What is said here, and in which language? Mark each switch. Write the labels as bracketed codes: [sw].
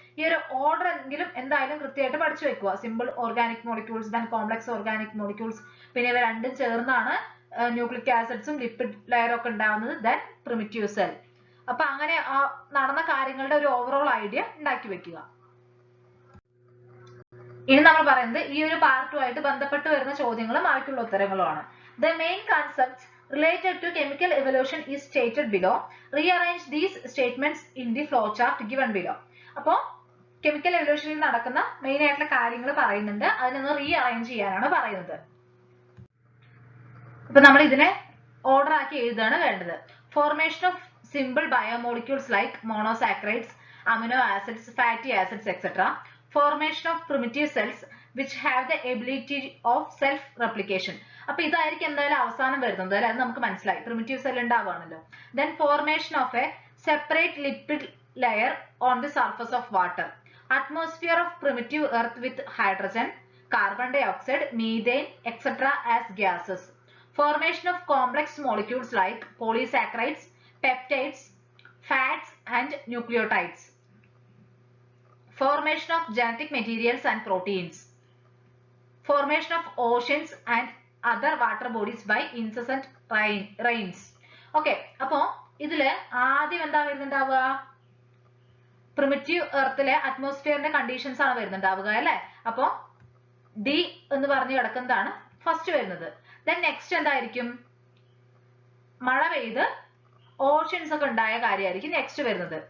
[ml] ഈ ഒരു ഓർഡർ എങ്കിലും എന്തായാലും കൃത്യമായിട്ട് പഠിച്ചു വെക്കുക. Simple organic molecules, then complex organic molecules, പിന്നെ ഇവ രണ്ടും ചേർന്നാണ് ന്യൂക്ലിക് ആസിഡ്സും ലിപ്പിഡ് ലെയറും ഒക്കെ ഉണ്ടാവുന്നത്. Then primitive cell. അപ്പൊ അങ്ങനെ നടന്ന കാര്യങ്ങളുടെ ഒരു ഓവറോൾ ഐഡിയ ഉണ്ടാക്കി വെക്കുക. ഇനി നമ്മൾ പറയുന്നത് ഈ ഒരു പാർട്ടുമായിട്ട് ബന്ധപ്പെട്ട് വരുന്ന ചോദ്യങ്ങളും അവയ്ക്കുള്ള ഉത്തരങ്ങളുമാണ്. [en] The main concepts related to chemical evolution is stated below. Rearrange these statements in the flowchart given below. [ml] അപ്പോൾ കെമിക്കൽ എവല്യൂഷനിൽ നടക്കുന്ന മെയിൻ ആയിട്ടുള്ള കാര്യങ്ങൾ പറയുന്നുണ്ട്. അതിനൊന്ന് റീഅറേഞ്ച് ചെയ്യാനാണ് പറയുന്നത്. അപ്പൊ നമ്മൾ ഇതിനെ ഓർഡർ ആക്കി എഴുതാണ് വേണ്ടത്. [en] Formation of simple biomolecules like monosaccharides, amino acids, fatty acids etcetera. Formation of primitive cells which have the ability of self replication. [ml] അപ്പൊ ഇതായിരിക്കും എന്തായാലും അവസാനം വരുന്നത് അല്ലെ. അത് നമുക്ക് മനസ്സിലായി. Primitive cell ഉണ്ടാവുകയാണല്ലോ. [en] Then formation of a separate lipid layer on the surface of water. Atmosphere of primitive earth with hydrogen, carbon dioxide, methane, etc. as gases. Formation of complex molecules like polysaccharides, peptides, fats and nucleotides. Formation of genetic materials and proteins. Formation of oceans and other water bodies by incessant rains. [ml] Okay, അപ്പോ ഇതില് ആദ്യം എന്താ വരുന്നുണ്ടാവുക? Primitive എർത്തിലെ അറ്റ്മോസ്ഫിയറിന്റെ conditions ആണ് വരുന്നുണ്ടാവുക അല്ലെ. അപ്പോ D എന്ന് പറഞ്ഞു കിടക്കുന്നതാണ് ഫസ്റ്റ് വരുന്നത്. ദെൻ നെക്സ്റ്റ് എന്തായിരിക്കും? മഴ പെയ്ത് ഓഷ്യൻസ് ഒക്കെ ഉണ്ടായ കാര്യമായിരിക്കും നെക്സ്റ്റ് വരുന്നത്.